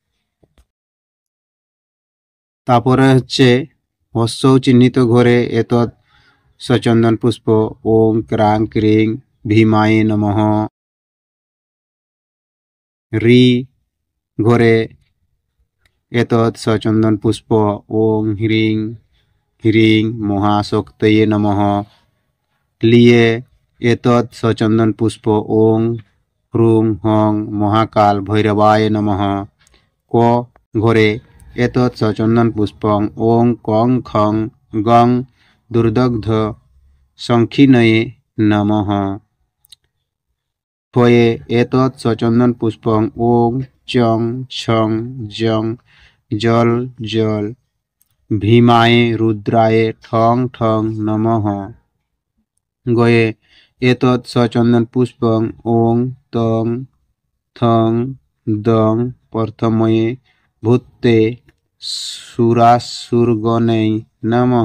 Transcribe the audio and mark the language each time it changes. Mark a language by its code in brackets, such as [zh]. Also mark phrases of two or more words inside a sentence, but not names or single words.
[bn] তারপরে হচ্ছে হস্য চিহ্নিত ঘরে [sa] এতৎ সচন্দন পুষ্প ওং ক্রাং ক্রিং ভীমায়ে নমঃ। রি ঘরে এতৎ সচন্দন পুষ্প ওং হ্রিং হ্রিং মহাশক্তয়ে নমঃ। লিয়ে এতৎ সচন্দন পুষ্প ওং হুং হং মহাকাল ভৈরবায় নমঃ। ক ঘরে এতৎ সচন্দন পুষ্পং ওং কং খং গং দুর্দগ্ধ সংক্ষিণয়ে নমঃ। ক্ষয়ে এতৎ সচন্দন পুষ্পং ওং চং ছং জং জল জল ভীমায়ে রুদ্রায়ে ঠং ঠং নমঃ। গয়ে এতৎ সচন্দন পুষ্পং ওং তং থং দং প্রথময়ে ভূতে সুরাসুরগণৈ নমঃ।